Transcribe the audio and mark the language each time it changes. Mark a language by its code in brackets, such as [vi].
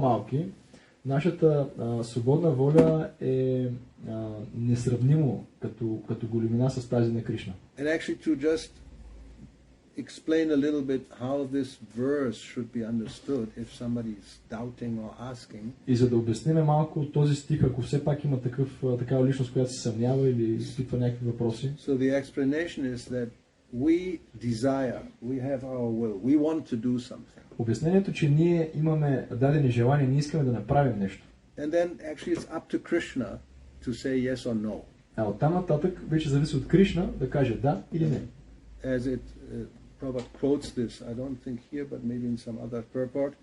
[bg] малки, нашата свободна воля е несравнимо като големина с тази на Кришна. [en] And actually to just explain a little bit how this verse should be understood if somebody is doubting or asking. [bg] И за да обясним малко този стих, ако все пак има такава личност, която се съмнява или изпитва някакви въпроси. [en] So the explanation is that we desire, we have our will, we want to do something. [bg] Обяснението, че ние имаме дадени желания, ние искаме да направим нещо. [en] And then actually it's up to Krishna to say yes or no. [bg] А оттам нататък вече зависи от Кришна да каже да или не. [en] As it Prabhupada quotes this, I don't think here, but maybe in some other purport.